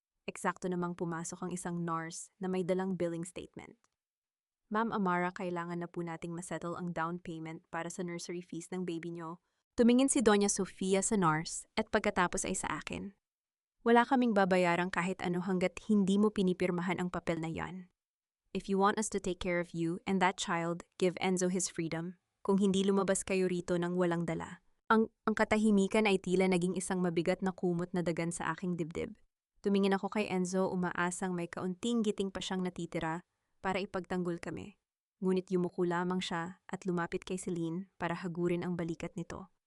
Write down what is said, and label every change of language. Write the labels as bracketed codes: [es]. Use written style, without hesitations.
[tl] Eksakto namang pumasok ang isang nurse na may dalang billing statement. "Ma'am Amara, kailangan na po nating masettle ang down payment para sa nursery fees ng baby nyo." Tumingin si Doña Sofia sa nurse at pagkatapos ay sa akin. "Wala kaming babayarang kahit ano hanggat hindi mo pinipirmahan ang papel na yan. [en] If you want us to take care of you and that child, give Enzo his freedom. [tl] Kung hindi, lumabas kayo rito ng walang dala." Ang katahimikan ay tila naging isang mabigat na kumot na dagan sa aking dibdib. Tumingin ako kay Enzo, umaasang may kaunting giting pa siyang natitira para ipagtanggol kami. Ngunit yumuko lamang siya at lumapit kay Celine para hagurin ang balikat nito.